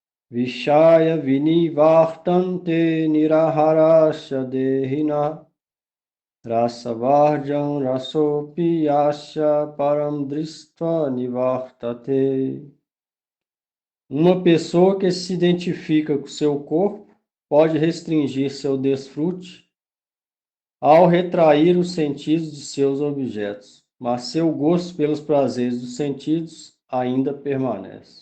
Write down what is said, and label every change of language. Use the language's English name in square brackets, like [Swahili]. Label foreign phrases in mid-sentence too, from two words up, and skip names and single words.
[Sanskrit] Vishaya vinivartante niraharasya dehina rasavarjam rasopi asya param dristva nivartate. [Portuguese] Uma pessoa que se identifica com seu corpo pode restringir seu desfrute ao retrair os sentidos de seus objetos, mas seu gosto pelos prazeres dos sentidos ainda permanece.